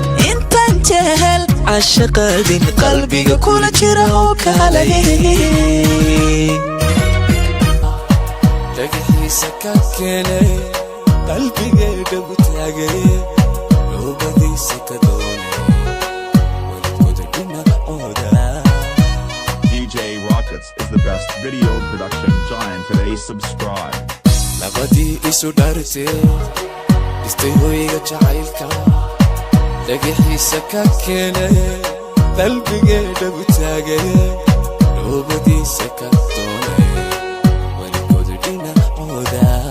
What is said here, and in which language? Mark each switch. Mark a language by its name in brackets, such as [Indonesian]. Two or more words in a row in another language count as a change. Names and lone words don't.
[Somali] Intaan jecel caashaqa habeen qalbiga kula jira oo kalay. Dhagaxiisa ka keenay, qalbigeega gu taagay, loobadiisa ka doonay, weligood dhinacooda. [English] D J Rockets is the best video production giant today. Subscribe. [Somali] Labadii isu dhaartay, dhistay hoyga jacaylka. Dhagaxiisa ka keenay, qalbigeega gu taagay, loobadiisa ka doonay, weligood dhinacooda.